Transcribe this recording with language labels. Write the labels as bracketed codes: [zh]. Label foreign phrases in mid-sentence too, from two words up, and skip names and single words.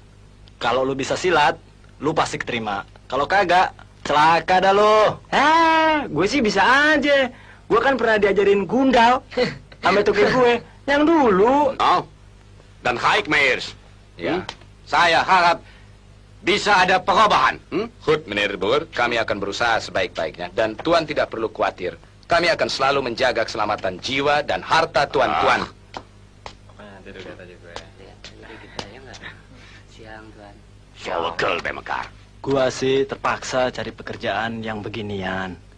[id] Kalau lu bisa silat, lu pasti keterima. Kalau kagak, celaka dah lo. Gue sih bisa aja. Gue kan pernah diajarin gundal sama tuki gue yang dulu. Oh, dan Haik Meirs. Ya. Saya harap bisa ada perubahan. [nl] Goed, meneer Debur, [id] kami akan berusaha sebaik-baiknya. Dan Tuan tidak perlu khawatir. Kami akan selalu menjaga keselamatan jiwa dan harta Tuan-Tuan. Sogel bemekar. Gua sih terpaksa cari pekerjaan yang beginian.